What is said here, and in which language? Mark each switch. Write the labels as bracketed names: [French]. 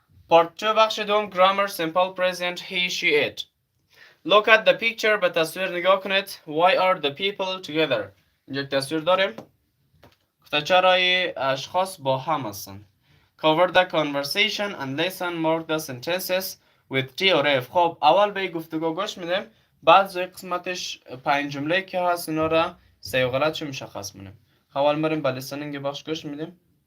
[English] Part 2 [Persian] بخش دوم [English] grammar simple present he she it. Look at the picture. [Persian] به تصویر نگاه کنید. [English] Why are the people together؟ [Persian] اینجا تصویر داریم. گفته چرای اشخاص با هم هستن. [English] Cover the conversation and listen. Mark the sentences with T or F. [Persian] خب اول به گفتگو گوش میدیم. بعد زوی قسمتش 5 جمله که هست اینا را صحیح و غلط چه مشخص می‌کنیم. اول مریم به listening بخش گوش میدیم.